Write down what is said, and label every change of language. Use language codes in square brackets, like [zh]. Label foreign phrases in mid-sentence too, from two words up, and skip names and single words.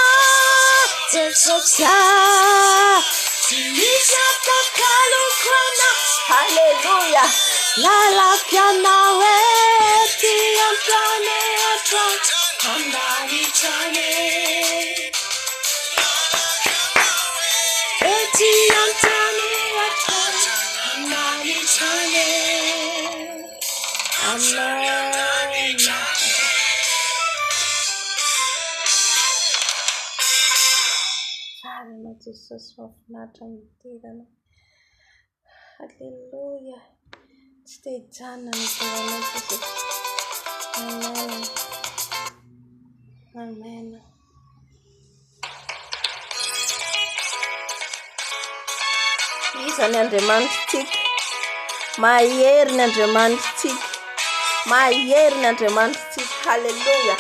[mg] hallelujah, Lala Kianawe, Etiantane, Handani Tane, Etiantane, Handani Tane, amen. [en] Jesus of Nazareth, hallelujah. Stay down and amen. Amen. [mg] Isany Andriamanitsika, mahery Andriamanitsika, hallelujah.